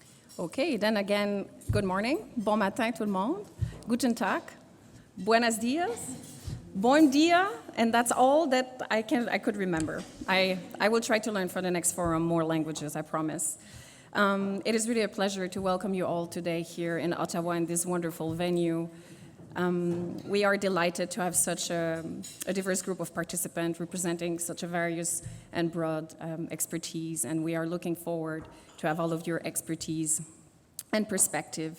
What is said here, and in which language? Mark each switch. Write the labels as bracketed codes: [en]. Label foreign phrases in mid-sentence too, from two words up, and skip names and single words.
[en] Okay, then again, good morning, [fr] bon matin tout le monde, [de] guten tag, [es] buenos dias, [pt] bom dia, [en] and that's all that I could remember. I will try to learn for the next forum more languages, I promise. It is really a pleasure to welcome you all today here in Ottawa in this wonderful venue. We are delighted to have such a diverse group of participants representing such a various and broad expertise, and we are looking forward to have all of your expertise and perspective.